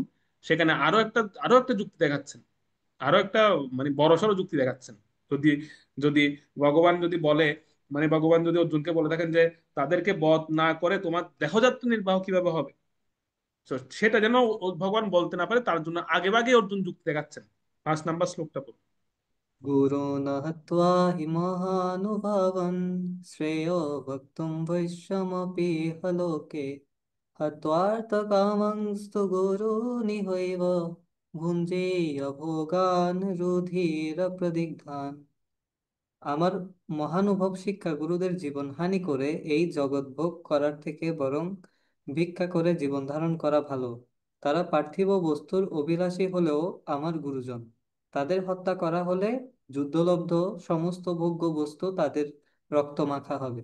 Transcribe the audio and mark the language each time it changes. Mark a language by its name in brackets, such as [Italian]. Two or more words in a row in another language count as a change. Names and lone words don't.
[Bangla] সেখানে আরো একটা যুক্তি দেখাচ্ছেন, আরো একটা মানে বড়সড় যুক্তি দেখাচ্ছেন। যদি যদি ভগবান যদি বলে, মানে ভগবান যদি অর্জুনকে বলে থাকেন যে তাদেরকে বধ না করে তোমার দেহযাত্রা নির্বাহ কিভাবে হবে, তো সেটা যেন ভগবান বলতে না পারে তার জন্য আগে ভাগে অর্জুন যুক্তি দেখাচ্ছেন। 5 নম্বর শ্লোকটা পড়ুন। [Sanskrit] गुरून् हत्वा हि महानुभावान् श्रेयो वक्तुं वैश्यमपीह लोके हत्वार्थकामंस्तु गुरूनिहैव भुञ्जीय भोगान् रुधिरप्रदिग्धान्। [Bangla] আমার মহানুভব শিক্ষা গুরুদের জীবন হানি করে এই জগৎ ভোগ করার থেকে বরং ভিক্ষা করে জীবন ধারণ করা ভালো। তারা পার্থিব বস্তুর অভিলাষী হলেও আমার গুরুজন। তাদের হত্যা করা হলে যুদ্ধলব্ধ সমস্ত ভোগ্য বস্তু তাদের রক্তমাখা হবে।